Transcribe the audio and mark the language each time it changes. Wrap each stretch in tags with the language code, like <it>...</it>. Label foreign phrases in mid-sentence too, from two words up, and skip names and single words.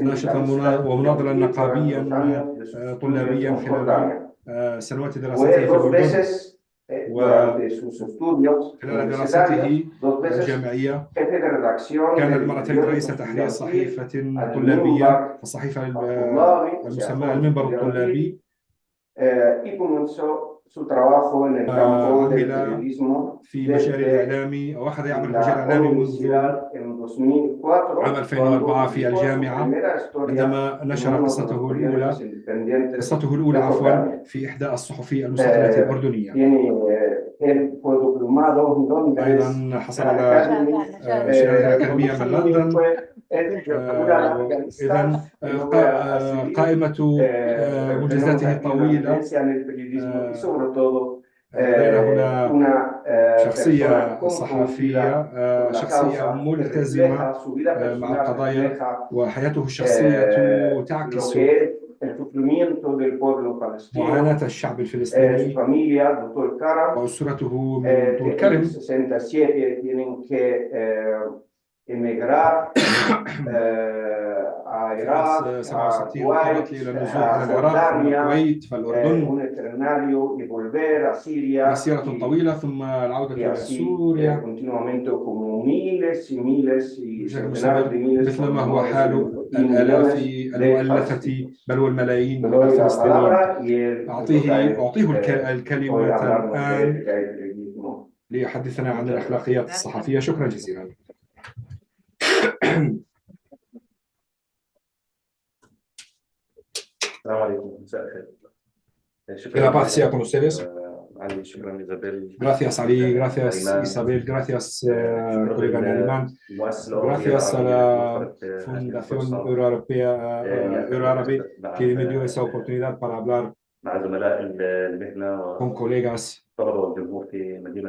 <ar>ناشطا</ar> <es>sindicalista y</es> <ar>ومناضلا</ar> <es>activo durante los</es> <ar>نقابيا</ar> <es>años de sus estudios</es> <ar>طلابيا</ar> <es>en</es> <ar>خلال</ar> <es>Jordania.</es> <ar>سنوات دراسته</ar> <es>Fue</es> <ar>في</ar> <es>dos</es> <ar>الأردن،</ar> <es>veces durante sus estudios</es> <ar>وخلال</ar> <es>universitarios,</es> <ar>دراسته</ar> <es>dos veces</es> <ar>الجامعية</ar> <es>jefe de redacción</es> <ar>كان</ar> <es>del</es> <ar>مرتين رئيس</ar> <es>periódico</es> <ar>تحرير</ar> <es>estudiantil</es> <ar>صحيفة</ar> <es>al</es> <ar>طلابية،</ar> <es>Minbar</es> <ar>الصحيفة</ar> <es>al-Tullabi, o sea,</es> <ar>المسمى</ar> <es>foro</es> <ar>المنبر</ar> <es>estudiantil,</es> <ar>الطلابي،</ar> <es>y comenzó su trabajo en el campo del</es> <ar>وعمل</ar> <es>periodismo</es> <ar>في مجال</ar> <es>desde</es> <ar>الإعلامي أو أخذ يعمل في مجال</ar> <es>la</es> <ar>الإعلامي منذ</ar> <es>universidad en 2004,</es> <ar>عام 2004</ar> <es>cuando</es> <ar>في</ar> <es>publicó su</es> <ar>الجامعة،</ar> <es>primera historia</es> <ar>عندما</ar> <es>en</es> <ar>نشر</ar> <es>uno de los periódicos independientes de Jordania.</es> <ar>في إحدى الصحف المستقلة الأردنية.</ar> <es>Él fue diplomado en Londres,</es> <ar>أيضا حصل على شهادة أكاديمية من لندن. إذن قائمة منجزاته طويلة. لدينا هنا شخصية صحفية، شخصية ملتزمة مع القضايا، وحياته الشخصية تعكس معاناة الشعب الفلسطيني وأسرته من طول كرم.</ar> <es>emigrar a Irak, a Kuwait, a Jordania, un itinerario y volver a Siria,</es> <ar>مسيرة طويلة ثم العودة</ar> <es>y</es> <ar>إلى</ar> <es>así</es> <ar>سوريا</ar> <es>continuamente como miles y miles y</es> <ar>بشكل</ar> <es>centenares de</es> <ar>مستمر،</ar> <es>miles</es> <ar>مثل ما هو حال</ar> <es>y</es> <ar>الآلاف</ar> <es>millones de</es> <ar>المؤلفة</ar> <es>palestinos.</es> <ar>بل والملايين</ar> <es>Le</es> <ar>من</ar> <es>doy la</es> <ar>الفلسطينيين.</ar> <es>palabra y él</es> <ar>أعطيه الكلمة</ar> <es>hoy hablarnos</es> <ar>الآن</ar> <es>de periodismo.</es> <ar>ليحدثنا عن الأخلاقيات الصحفية. شكرا جزيلا. السلام عليكم، مساء الخير.</ar> <es>Que la paz sea con ustedes.</es> <ar>علي، شكرا إيزابيل.</ar> <es>Gracias Ali, gracias Isabel, gracias colega de Alemán, gracias a la Fundación Euroárabe que me dio esa oportunidad para hablar</es> <ar>مع زملاء المهنة</ar> <es>con colegas,</es> <ar>وطلبة والجمهور في مدينة</ar>